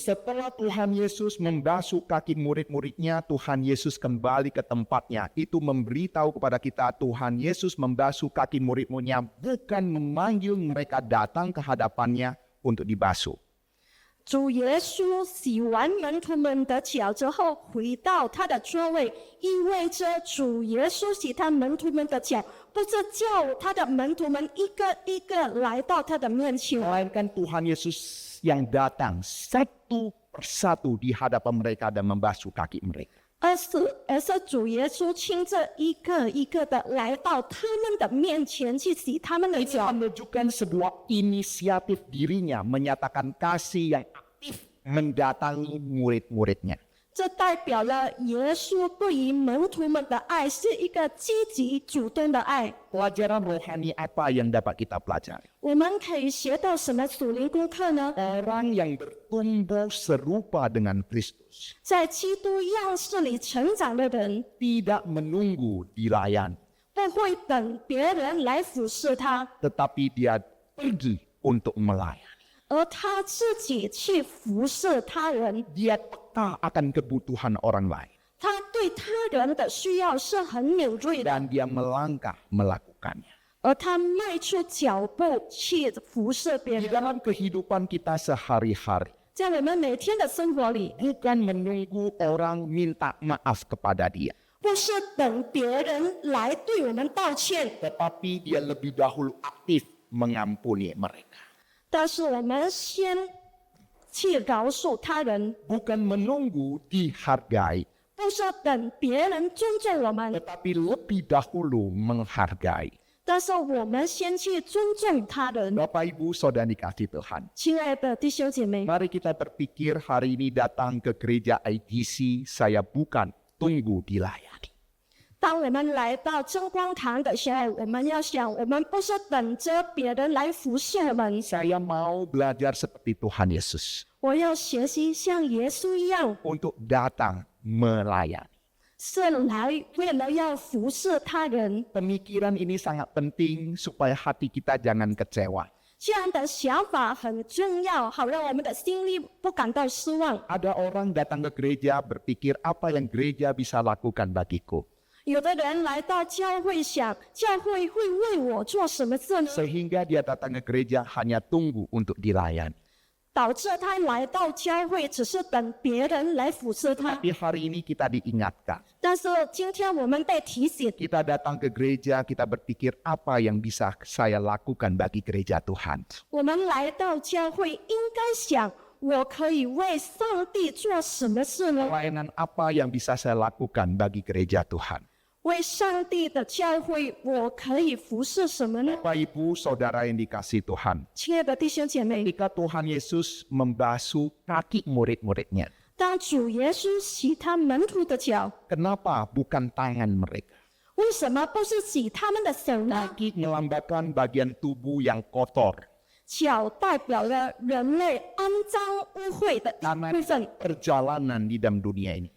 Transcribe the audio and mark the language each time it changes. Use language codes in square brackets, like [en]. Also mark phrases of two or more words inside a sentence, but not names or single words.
[id] Setelah Tuhan Yesus membasuh kaki murid-muridnya, Tuhan Yesus kembali ke tempatnya. Itu memberitahu kepada kita Tuhan Yesus membasuh kaki murid-muridnya bukan memanggil mereka datang ke hadapannya untuk dibasuh. [zh] 主耶稣洗完门徒们的脚之后，回到他的座位，意味着主耶稣洗他门徒们的脚，不是叫他的门徒们一个一个来到他的面前， [id] Melainkan Tuhan Yesus yang datang satu persatu di hadapan mereka dan membasuh kaki mereka. [zh] 而是主耶稣亲自一个一个的来到他们的面前去洗他们的 [id] Itu [zh] 脚。 [id] menunjukkan sebuah inisiatif dirinya, menyatakan kasih yang aktif mendatangi murid-muridnya. [zh] 这代表了耶稣对于门徒们的爱是一个积极主动的爱。 [id] Pelajaran rohani apa yang dapat kita pelajari? [zh] 我们可以学到什么属灵功课呢？ [id] Orang yang bertumbuh serupa dengan Kristus [zh] 在基督样式里成长的人， [id] tidak menunggu dilayani, [zh] 不会等别人来服侍他， [id] tetapi dia pergi untuk melayani. [zh] 而他自己去服侍他人。 [id] Dia peka akan kebutuhan orang lain [zh] 他对他人的需要是很敏锐的， [id] dan dia melangkah melakukannya. [zh] 而他迈出脚步去服侍别 [id] Di [zh] 人。 [id] dalam kehidupan kita sehari-hari, [zh] 在我们每天的生活里， [id] bukan menunggu orang minta maaf kepada dia, [zh] 不是等别人来对我们道歉， [id] tetapi dia lebih dahulu aktif mengampuni mereka. [zh] 但是我们先去饶恕他人， [id] Bukan menunggu dihargai, [zh] 不是等别人尊重我们， [id] tetapi lebih dahulu menghargai. [zh] 但是我们先去尊重他人。 [id] Bapak Ibu Saudara dikasih Tuhan. [zh] 亲爱的弟兄姐妹， [id] Mari kita berpikir hari ini datang ke gereja IGC, saya bukan tunggu dilayani. [zh] 当我们来到真光堂的时候，我们要想，我们不是等着别人来服侍我们， [id] Saya mau belajar seperti Tuhan Yesus [zh] 我要学习像耶稣一样， [id] untuk datang melayani. [zh] 是来为了要服侍他人。 [id] Pemikiran ini sangat penting supaya hati kita jangan kecewa. [zh] 这样的想法很重要，好让我们的心里不感到失望。 [id] Ada orang datang ke gereja berpikir apa yang gereja bisa lakukan bagiku. [zh] 有的人来到教会想，教会会为我做什么事呢？ [id] Sehingga dia datang ke gereja hanya tunggu untuk dilayani. [zh] 导致他来到教会只是等别人来服侍他。 [id] Tapi hari ini kita diingatkan. [zh] 但是今天我们被提醒， [id] Kita datang ke gereja, kita berpikir apa yang bisa saya lakukan bagi gereja Tuhan. [zh] 我们来到教会应该想，我可以为上帝做什么事呢？ [id] Pelayanan apa yang bisa saya lakukan bagi gereja Tuhan. [zh] 为上帝的教会，我可以服侍什么呢？ [id] Bapak Ibu Saudara yang dikasih Tuhan. [zh] 亲爱的弟兄姐妹， [id] Ketika Tuhan Yesus membasuh kaki murid-muridnya. [zh] 当主耶稣洗他门徒的脚， [id] Kenapa bukan tangan mereka? [zh] 为什么不是洗他们的手呢？ [id] Kaki melambangkan bagian tubuh yang kotor. [zh] 脚代表了人类肮脏污秽的部分， [id] Perjalanan di dalam dunia ini.